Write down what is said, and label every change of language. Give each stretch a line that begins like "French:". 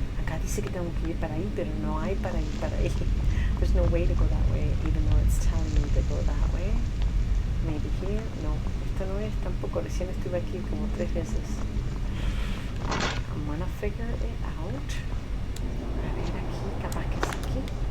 Spanish: Acá dice que tengo que ir para ahí, pero no hay para ir para ahí.
English: There's no way to go that way, even though it's telling me to go that way. Maybe here.
Spanish: No, esto no es tampoco. Recién estuve aquí como 3 veces.
English: I'm gonna figure it out.
Spanish: A ver aquí, capaz que es aquí.